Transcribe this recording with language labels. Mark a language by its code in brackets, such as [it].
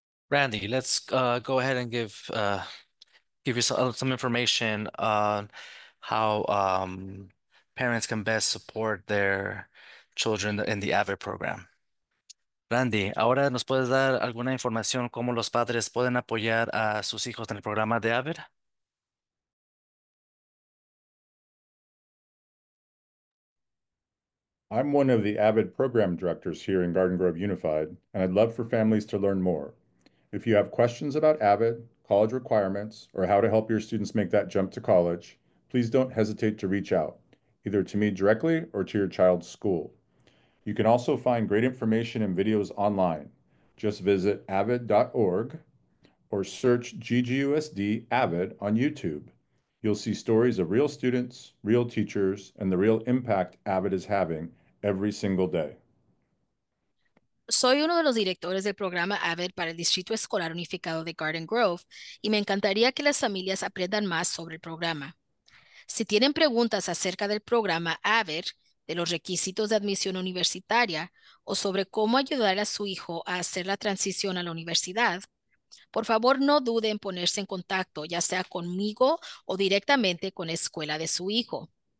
[en] Randy, let's go ahead and give you some information on how parents can best support their children in the AVID program. [es] Randy, ¿ahora nos puedes dar alguna información cómo los padres pueden apoyar a sus hijos en el programa de AVID? [en] I'm one of the AVID program directors here in Garden Grove Unified, and I'd love for families to learn more. If you have questions about AVID, college requirements, or how to help your students make that jump to college, please don't hesitate to reach out, either to me directly or to your child's school. You can also find great information and videos online. Just visit avid.org or search GGUSD AVID on YouTube. You'll see stories of real students, real teachers, and the real impact AVID is having every single day. [es] Soy uno de los directores del programa AVID para el Distrito Escolar Unificado de Garden Grove y me encantaría que las familias aprendan más sobre el programa. Si tienen preguntas acerca del programa AVID, de los requisitos de admisión universitaria o sobre cómo ayudar a su hijo a hacer la transición a la universidad, por favor no dude en ponerse en contacto, ya sea conmigo o directamente con la escuela de su hijo.